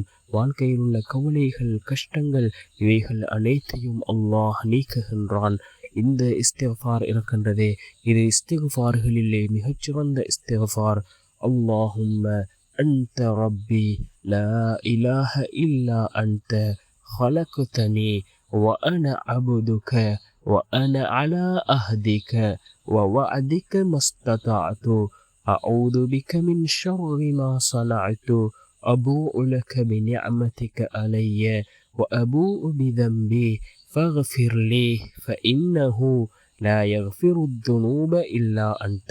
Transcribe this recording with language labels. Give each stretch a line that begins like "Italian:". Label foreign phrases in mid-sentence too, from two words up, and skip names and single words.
Tamil: வாழ்க்கையில் உள்ள கவலைகள், கஷ்டங்கள், இவைகள் அனைத்தையும் அல்லாஹ் நீக்குகின்றான். இந்த இஸ்திக்ஃபார் இருக்கின்றதே, இது இஸ்திக்ஃபார்களிலே மிகச்சிறந்த இஸ்திக்ஃபார்.
Arabic: اللهم أنت ربي لا إله إلا أنت خلقتني وأنا عبدك وأنا على أهدك ووعدك ما استطعت أعوذ بك من شر ما صنعت أبوء لك بنعمتك علي وأبوء بذنبي فاغفر لي فإنه لا يغفر الذنوب إلا أنت.